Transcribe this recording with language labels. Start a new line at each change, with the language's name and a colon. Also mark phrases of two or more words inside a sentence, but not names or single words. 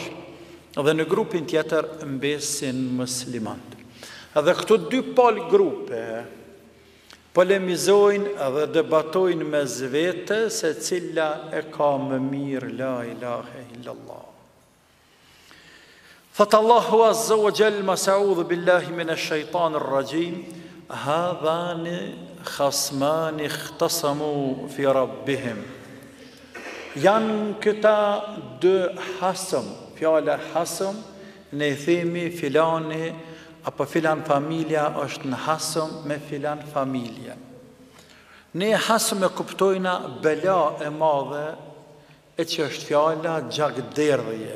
Albanian: Dhe në grupin tjetër mbesin muslimant. Dhe këto 2 palë grupe polemizojnë dhe debatojnë me zvete se cila e ka më mirë,
Arabic: لا إله إلا الله. Thot الله عز وجل أعوذ بالله من الشيطان الرجيم هذان خصمان اختصموا في ربهم.
Albanian: Janë këta 2 hasëm, fjala hasëm, ne themi filani apo filan familja është në hasëm me filan familje. Ne hasëm e kuptojna bela e madhe, e që është fjala gjagderdhje.